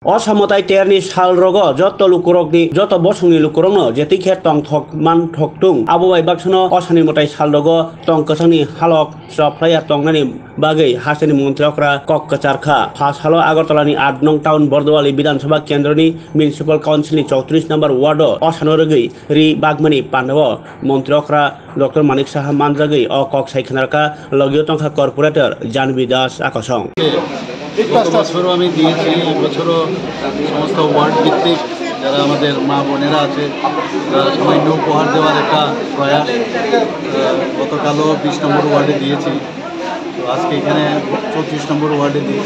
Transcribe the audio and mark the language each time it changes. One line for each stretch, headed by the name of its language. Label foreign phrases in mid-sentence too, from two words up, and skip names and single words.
Kok Borok: असामताय तेरनि साल रग जत लुकुरकनि जत बसंनि लुकुरंनो जेतिखे तंग थक मान थकतुं आबोबाय बाक्सनो असानि मताय साल रग तंग कसंनि हालक सफ्लाया तंगनानि बागै हासिनि मन्त्रिफ्रा कक कचारखा फासालो आगरतलानि 8 नं टाउन बरदवाली विधानसभा केन्द्रनि म्युनिसिपल काउन्सिलनि 34 नम्बर वार्ड असानो रगै रि बागमनि पान्डव मन्त्रिफ्रा डॉक्टर मानिक साहा मानजागै अ कक साइखनारका लगियो तंखा कॉर्पोरेटर जानवी दास आकसं
Bangla: গত বছরও আমি দিয়েছি, এবছরও সমস্ত ওয়ার্ড ভিত্তিক যারা আমাদের মা বোনেরা আছে তারা সামান্য উপহার দেওয়ার একটা প্রয়াস। গতকালও 20 নম্বর ওয়ার্ডে দিয়েছি, তো আজকে এখানে 34 নম্বর ওয়ার্ডে দিয়েছি।